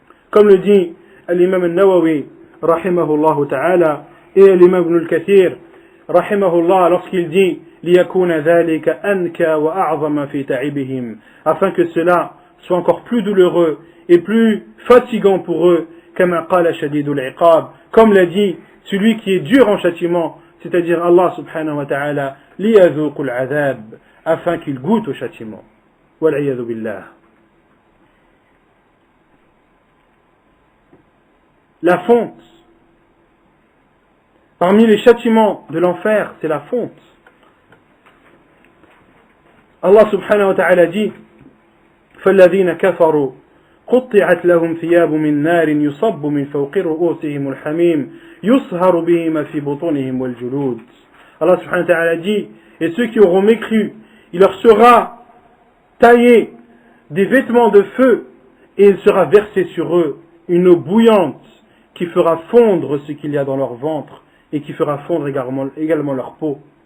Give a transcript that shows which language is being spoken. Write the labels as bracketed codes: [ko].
[fr] Comme le dit l'imam al-Nawawi rahimahullah ta'ala et l'imam Ibn al-Kathir rahimahullah lorsqu'il dit [ar] ليكون ذلك أنكى وأعظم في تعبهم, [fr] afin que cela soit encore plus douloureux et plus fatigant pour eux, [ar] كما قال شديد العقاب, [fr] comme l'a dit celui qui est dur en châtiment, c'est-à-dire Allah subhanahu wa ta'ala, [ar] ليذوقوا العذاب, [fr] afin qu'il goûte au châtiment. [ar] والعياذ بالله. [fr] La fonte. Parmi les châtiments de l'enfer, c'est la fonte. [ar] Allah subhanahu wa ta'ala dit: فَالَّذِينَ كَفَرُوا قُطِّعَتْ لَهُمْ ثِيَابٌ مِّن نَّارٍ يُصَبُّ مِن فَوْقِ رُؤُوسِهِمُ الْحَمِيمُ يُصْهَرُ بِهِ مَا فِي بُطُونِهِمْ وَالْجُلُودُ. [fr] Allah subhanahu wa ta'ala dit: et ceux qui auront mécru, il leur sera taillé des vêtements de feu et il sera versé sur eux une eau bouillante qui fera fondre ce qu'il y a dans leur ventre et qui fera fondre également leur peau.